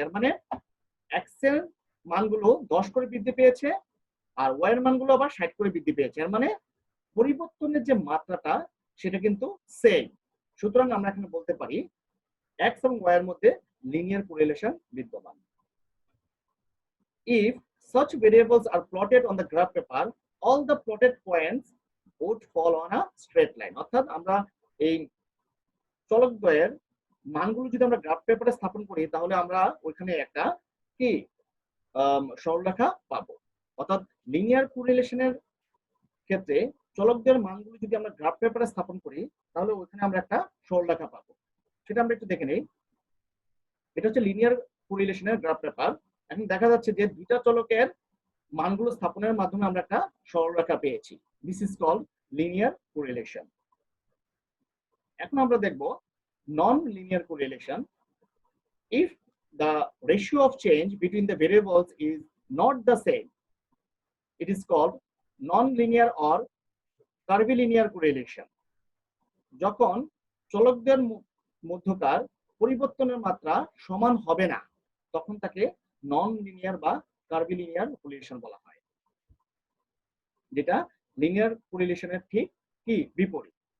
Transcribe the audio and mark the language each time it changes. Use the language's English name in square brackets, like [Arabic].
[Bangla] এর মানে x এর মানগুলো 10 করে বৃদ্ধি পেয়েছে আর y এর মানগুলো আবার 60 করে বৃদ্ধি পেয়েছে। এর মানে পরিবর্তনের যে মাত্রাটা সেটা কিন্তু সেম। সুতরাং আমরা এখানে বলতে পারি x এবং y এর মধ্যে লিনিয়ার কোরিলেশন বিদ্যমান। [English] If such variables are plotted on the graph paper, all the plotted points would fall on a straight line. [Bangla] অর্থাৎ আমরা এই চলকদ্বয়ের মানগুলো যদি আমরা গ্রাফ পেপারে স্থাপন করি তাহলে আমরা ওইখানে একটা কি সরলরেখা পাবো। অর্থাৎ লিনিয়ার কোরিলেশনের ক্ষেত্রে চলকদ্বয়ের মানগুলো যদি আমরা গ্রাফ পেপারে স্থাপন করি তাহলে ওইখানে আমরা একটা সরলরেখা পাবো। সেটা আমরা একটু দেখে নেই। এটা হচ্ছে লিনিয়ার কোরিলেশনের গ্রাফ পেপার। এখন দেখা যাচ্ছে যে দুইটা চলকের মানগুলো স্থাপনের মাধ্যমে আমরা একটা সরলরেখা পেয়েছি। [English] This is called linear correlation. [Bangla] এখন আমরা দেখব [English] Non linear correlation. If the ratio of change between the variables is not the same, it is called non-linear or curvilinear correlation. [Bangla] যখন চলকদের মধ্যকার পরিবর্তনের মাত্রা সমান হবে না তখন তাকে নন লিনিয়ার বা কার্ভিলিনিয়ার কোরিলেশন বলা হয়, যেটা লিনিয়ার কোরিলেশনের ঠিক কি বিপরীত।